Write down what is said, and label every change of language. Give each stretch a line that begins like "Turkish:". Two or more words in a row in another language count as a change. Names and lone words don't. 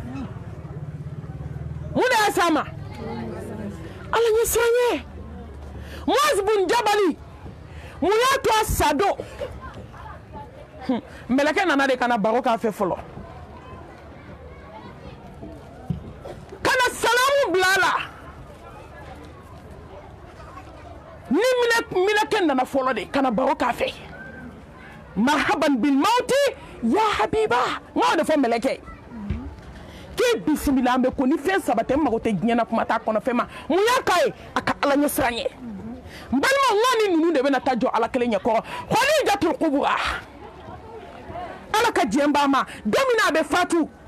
Bambara: mun de y'a s'a ma ala ɲɛ siranɲɛ Muaz bun Jabali mun y'a to a sa don mɛlɛkɛ nana de kana baro k'a fɛ fɔlɔ kana salamu bila a la ni mɛlɛkɛ nana fɔlɔ de kana baro k'a fɛ
Arabic: مرحبا بالموت يا حبيبي
Bambara: ŋa de fɔ mɛlɛkɛ k'i bisimila an bɛ ko ni fɛn saba tɛ n mago tɛ diɲɛ na kuma t'a kɔnɔ fɛn ma mun y'a k'a ye a ka ala ɲɛ siranɲɛ n balima ŋa ni ninnu de bɛna taa jɔ ala kelen ɲɛ kɔrɔ Khadijatul Kubra ala ka diɲɛ b'a ma don min a bɛ fatu